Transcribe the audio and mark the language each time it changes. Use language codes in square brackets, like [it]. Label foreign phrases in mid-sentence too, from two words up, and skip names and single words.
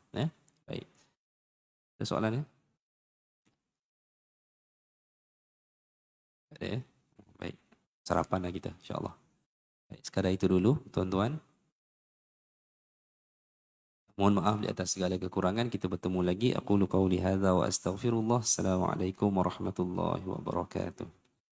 [ms] Baik. Ada soalan ya? Ada ya? Baik. Sarapanlah kita [ar] إن شاء الله. [ms] Baik, sekadar itu dulu tuan-tuan. Mohon maaf di atas segala kekurangan. Kita bertemu lagi. [ar] أقول قولي هذا وأستغفر الله. السلام عليكم ورحمة الله وبركاته.